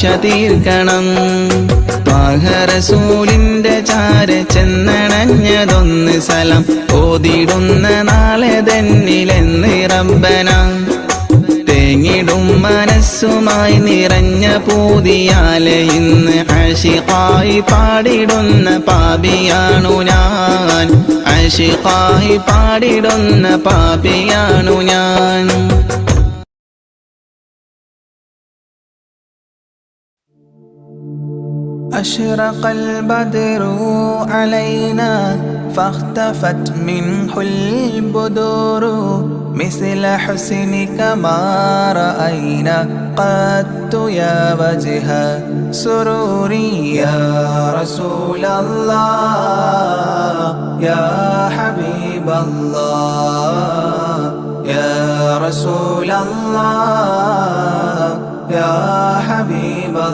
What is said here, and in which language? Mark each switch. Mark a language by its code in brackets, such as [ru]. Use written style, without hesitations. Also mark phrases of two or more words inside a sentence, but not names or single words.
[ml] തീർക്കണം ത്വാഹ റസൂലിന്റെ ചാര ചെന്നണഞ്ഞതൊന്ന് സലാം ഓതിടുന്ന നാളെ തന്നിലെന്ന് റബ്ബന തേങ്ങിടും മനസ്സുമായി നിറഞ്ഞ പൂതിയാലെ ഇന്ന് ആശിഖായി പാടിടുന്ന പാപിയാണു ഞാൻ ആശിഖായി പാടിടുന്ന പാപിയാണു ഞാൻ [ar] أشرق البدر علينا فاختفت منه البدور مثل حسنك ما رأينا قدت يا وجه سروري يا رسول الله يا حبيب الله يا رسول الله يا حبيب